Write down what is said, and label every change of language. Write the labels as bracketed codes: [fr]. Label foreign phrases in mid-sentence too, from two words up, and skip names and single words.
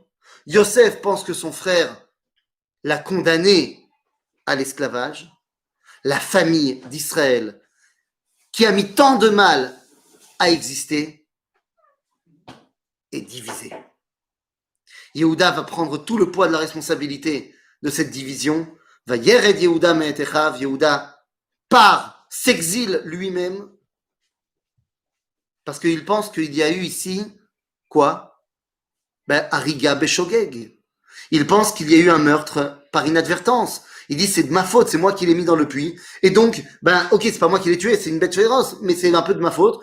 [fr] Yosef pense que son frère l'a condamné à l'esclavage. La famille d'Israël, qui a mis tant de mal à exister, est divisée. Yehuda va prendre tout le poids de la responsabilité de cette division. [he] וירד יהודה מאת אחיו. [fr] Yehuda part, s'exile lui-même, parce qu'il pense qu'il y a eu ici, quoi? [he] הריגה בשוגג. [fr] Il pense qu'il y a eu un meurtre par inadvertance. Il dit, c'est de ma faute, c'est moi qui l'ai mis dans le puits. Et donc, ok, c'est pas moi qui l'ai tué, c'est une bête féroce, mais c'est un peu de ma faute.